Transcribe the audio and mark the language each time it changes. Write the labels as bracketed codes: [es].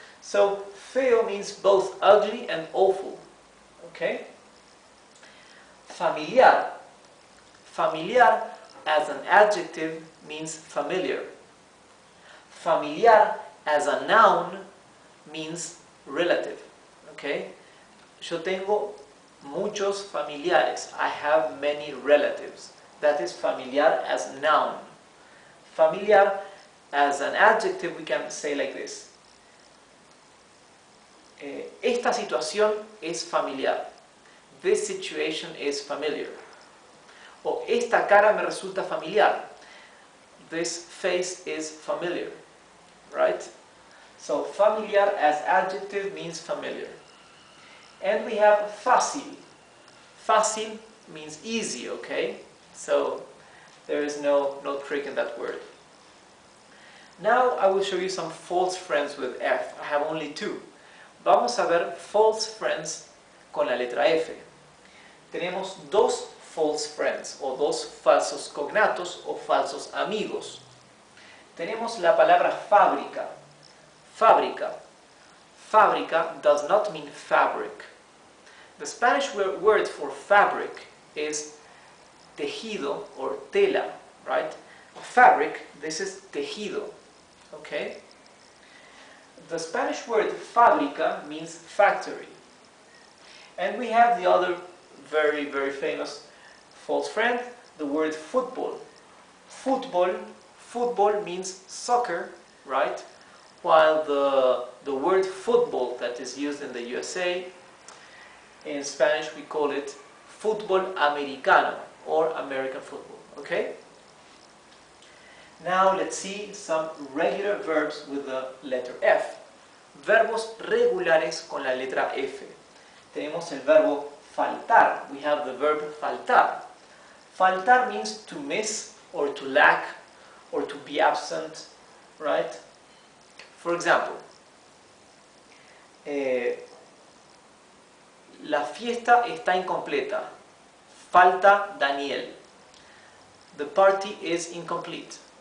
[en] So feo means both ugly and awful. Okay? Familiar. Familiar as an adjective means familiar. Familiar as a noun means relative. Okay? [es] Yo tengo muchos familiares. [en] I have many relatives. That is familiar as a noun. Familiar as an adjective we can say like this. [es] Esta situación es familiar. [en] This situation is familiar. [es] O esta cara me resulta familiar. [en] This face is familiar. Right? So familiar as adjective means familiar. And we have fácil. Fácil means easy, okay? So there is no trick in that word. Now I will show you some false friends with F. I have only two. [es] Vamos a ver false friends con la letra F. Tenemos dos false friends o dos falsos cognatos o falsos amigos. Tenemos la palabra fábrica. Fábrica. [en] Fábrica does not mean fabric. The Spanish word for fabric is tejido or tela, right? Fabric, this is tejido, okay? The Spanish word fábrica means factory. And we have the other very, very famous false friend, the word football. Football means soccer, right? While the word football that is used in the USA, in Spanish we call it fútbol americano or American football, okay? Now let's see some regular verbs with the letter F. [es] Verbos regulares con la letra F. Tenemos el verbo faltar. [en] We have the verb faltar. Faltar means to miss or to lack or to be absent, right? For example, [es] la fiesta está incompleta. Falta Daniel. [en] The party is incomplete.